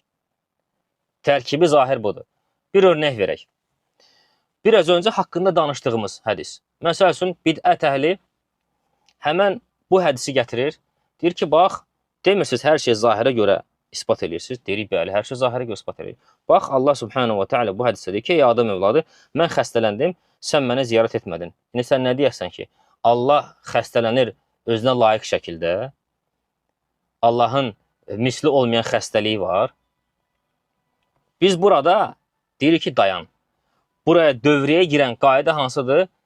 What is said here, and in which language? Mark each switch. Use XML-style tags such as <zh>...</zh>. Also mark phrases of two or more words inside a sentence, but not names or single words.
<az>Tərkibi zahir budur. Bir örnək verək. Biraz öncə haqqında danışdığımız hədis. Məsəl üçün, bidət əhli həmən bu hədisi gətirir. Deyir ki, bax, demirsiniz hər şey zahirə görə ispat edirsiniz. Deyirik, bəli, hər şey zahirə görə ispat edirik. Bax, Allah</az> <ar>سبحانه وتعالى</ar> <az>bu hədisdə deyir ki, ey adam övladı, mən xəstələndim, sən mənə ziyarət etmədin. İndi sən nə deyərsən ki, Allah xəstələnir özünə layiq şəkildə, Allahın misli olmayan xəstəliyi var. Biz burada deyirik ki, dayan. Buraya dövrəyə girən qayda hansıdır?</az>